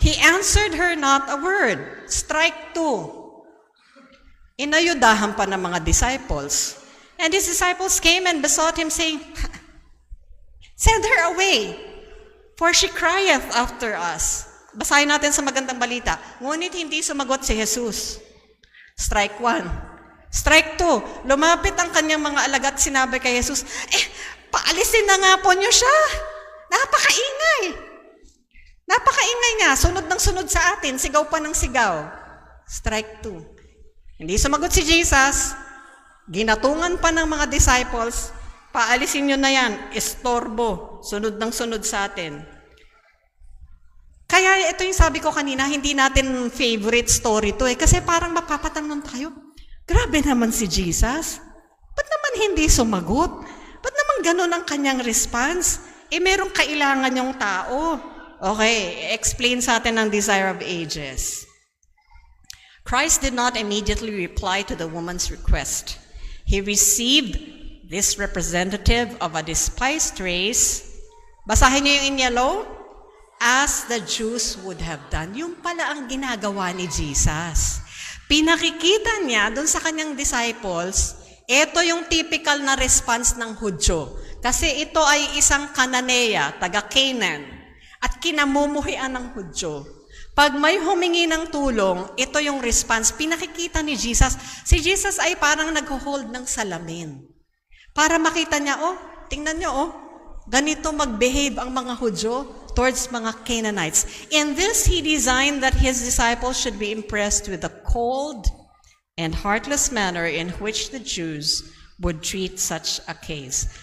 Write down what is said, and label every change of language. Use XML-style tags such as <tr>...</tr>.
<en>He answered her not a word. Strike 2.</en> <tl>Inayudahan pa ng mga disciples.</tl> <en>And his disciples came and besought him, saying, Send her away, for she crieth after us.</en> <tl>Basahin natin sa magandang balita. Ngunit hindi sumagot si Jesus.</tl> <en>Strike 1. Strike 2.</en> <tl>Lumapit ang kanyang mga alagad, sinabi kay Jesus, paalisin na nga po niyo siya. Napakaingay. Napakaingay nga. Sunod ng sunod sa atin. Sigaw pa ng sigaw.</tl> <en>Strike 2.</en> <tl>Hindi sumagot si Jesus. Ginatungan pa ng mga disciples. Paalisin niyo na yan. Estorbo. Sunod ng sunod sa atin. Kaya ito yung sabi ko kanina, hindi natin favorite story to kasi parang mapapatanong tayo, grabe naman si Jesus. Ba't naman hindi sumagot? Ba't naman ganun ang kanyang response? Merong kailangan yung tao. Okay, explain sa atin ang Desire of Ages.</tl> <en>Christ did not immediately reply to the woman's request. He received this representative of a despised race.</en> <tl>Basahin niyo yung</tl> <en>in yellow. As the Jews would have done.</en> <tl>Yung pala ang ginagawa ni Jesus. Pinakikita niya doon sa kanyang disciples, ito yung typical na response ng Hudyo. Kasi ito ay isang Kananea, taga Canaan, at kinamumuhian ng Hudyo. Pag may humingi ng tulong, ito yung response. Pinakikita ni Jesus. Si Jesus ay parang nag-hold ng salamin. Para makita niya, tingnan niyo, ganito mag-behave ang mga Hudyo towards mga Canaanites.</tl> <en>In this, he designed that his disciples should be impressed with the cold and heartless manner in which the Jews would treat such a case.</en>